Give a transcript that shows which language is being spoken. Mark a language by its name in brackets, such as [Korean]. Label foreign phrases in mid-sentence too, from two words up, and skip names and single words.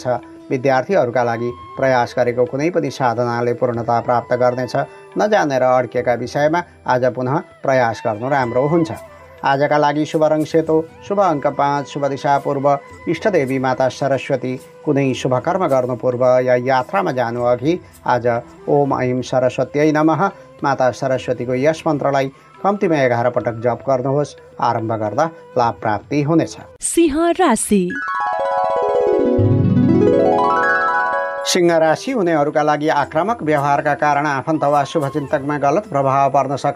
[Nepali] विद्यार्थीहरूका लागि प्रयास गरेको कुनै पनि साधनाले पूर्णता प्राप्त गर्नेछ। नजानेर अड्केका विषयमा आज पुनः प्रयास गर्नु राम्रो हुन्छ। आजका लागि शुभ रङ सेतो, शुभ अङ्क 5, शुभ दिशा पूर्व, इष्टदेवी माता सरस्वती। कुनै शुभ कर्म गर्नु पूर्व या यात्रामा जानु अघि आज [Sanskrit] ओम ऐं सरस्वत्यै नमः [Nepali] माता सरस्वतीको यस मन्त्रलाई कम्तीमा 11 पटक जप गर्नुहोस्। आरम्भ गर्दा लाभ प्राप्ति हुनेछ। सिंह राशि। सिंह राशि हुनेहरूका लागि आक्रामक व्यवहारका कारण आफन्त वा शुभचिन्तकमा गलत प्रभाव पर्न सक्छ।